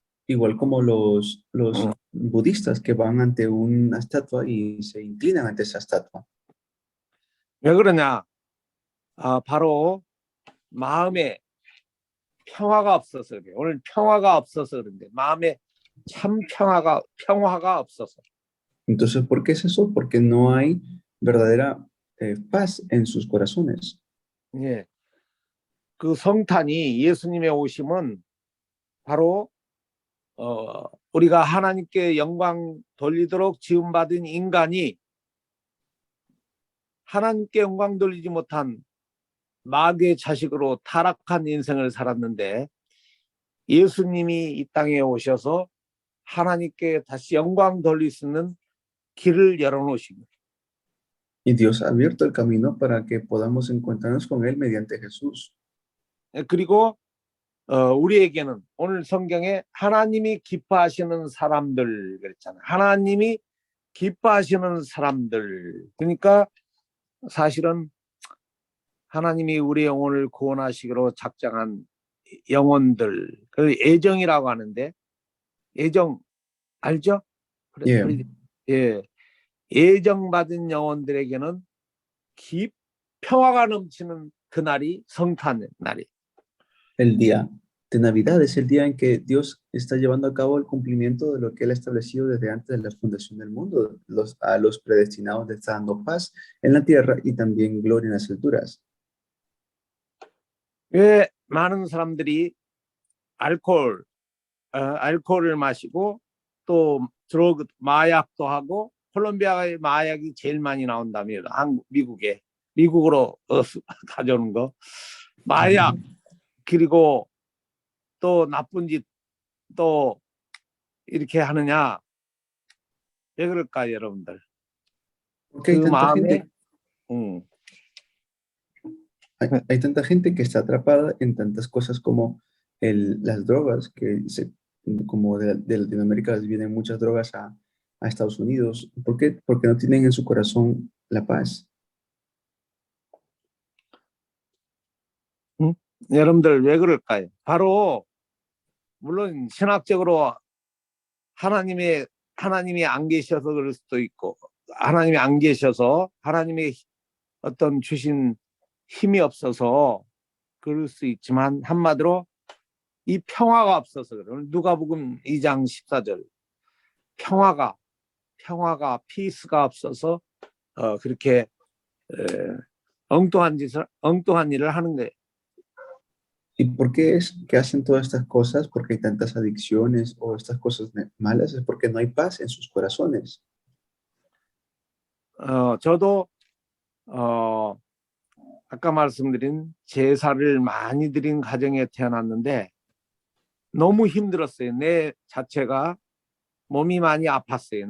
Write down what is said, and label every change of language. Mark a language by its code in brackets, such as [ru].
[es] Igual como los budistas que van ante una estatua y se inclinan ante esa estatua. [ko] 왜 그러냐? 바로 마음에 평화가 없어서 그래. 오늘 평화가 없어서 그런데 마음에 참 평화가 없어서. [es] Entonces, ¿por qué es eso? Porque no hay verdadera paz en sus corazones. [ko] 예. 그 성탄이 예수님의 오심은 바로 우리가 하나님께 영광 돌리도록 지음받은 인간이 하나님께 영광 돌리지 못한 마귀의 자식으로 타락한 인생을 살았는데 예수님이 이 땅에 오셔서 하나님께 다시 영광 돌릴 수 있는 길을 열어놓으신 거예요. [es] Y Dios ha abierto el camino para que podamos encontrarnos con Él mediante Jesús. [ko] 그리고 우리에게는 오늘 성경에 하나님이 기뻐하시는 사람들 그랬잖아요. 하나님이 기뻐하시는 사람들. 그러니까 사실은 하나님이 우리 영혼을 구원하시기로 작정한 영혼들, 그 애정이라고 하는데 애정 알죠? 예, 애정받은 영혼들에게는 평화가 넘치는 그날이 성탄의 날이. [es] El día de Navidad es el día en que Dios está llevando a cabo el cumplimiento de lo que Él ha establecido desde antes de la fundación del mundo. A los predestinados le está dando paz en la tierra y también gloria en las alturas. [ko] 왜 많은 사람들이 알코올을 마시고 또 드러그 마약도 하고 콜롬비아의 마약이 제일 많이 나온다며 미국으로 가져오는 거 마약 그리고 또 나쁜 짓 또 이렇게 하느냐 왜 그럴까요, 여러분들? [es] Porque hay [ko] 그 [es] tanta [ko] 마음에 [es] gente, hay tanta gente que está atrapada en tantas cosas como las drogas, como de Latinoamérica les vienen muchas drogas a Estados Unidos. ¿Por qué? Porque no tienen en su corazón la paz. [ko] 여러분들 왜 그럴까요? 바로 물론 신학적으로 하나님이 안 계셔서 그럴 수도 있고 하나님이 안 계셔서 하나님의 어떤 주신 힘이 없어서 그럴 수 있지만 한마디로 이 평화가 없어서 그래요. 누가복음 2장 14절 평화가 피스가 없어서 그렇게 엉뚱한 일을 하는 거예요. [es] ¿Y por qué es que hacen todas estas cosas? Porque hay tantas adicciones o estas cosas malas, es porque no hay paz en sus corazones. [ko] 저도 아까 말씀드린 제사를 많이 드린 가정에 태어났는데 너무 힘들었어요. 내 자체가 몸이 많이 아팠어요.